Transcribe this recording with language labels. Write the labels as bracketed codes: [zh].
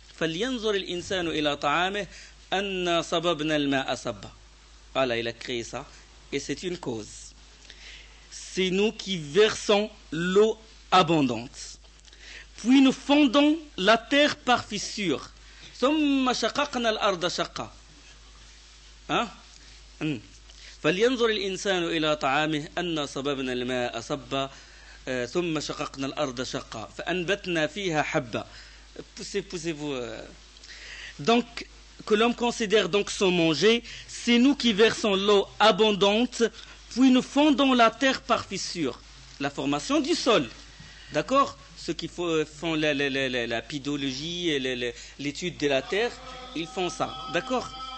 [ar] فَلْيَنْظُرْ الْإِنسَانُ إِلَى طَعَامِهِ أَنَّا صَبَبْنَا الْمَاءَ أَصَبَّهُ. [fr] Allah il a créé ça et c'est une cause. C'est nous qui versons l'eau abondante. Puis nous fendons la terre par fissure. [ar] ثم شققنا الأرض شقا. Hein? فلينظر الإنسان إلى طعامه أن صببنا الماء صبا ثم شققنا الأرض شقا فأنبتنا فيها حبا. [fr] Poussez-vous. Donc, que l'homme considère donc son manger, c'est nous qui versons l'eau abondante, puis nous fendons la terre par fissure. La formation du sol. D'accord? Ceux qui font la pédologie et l'étude de la terre, ils font ça. D'accord?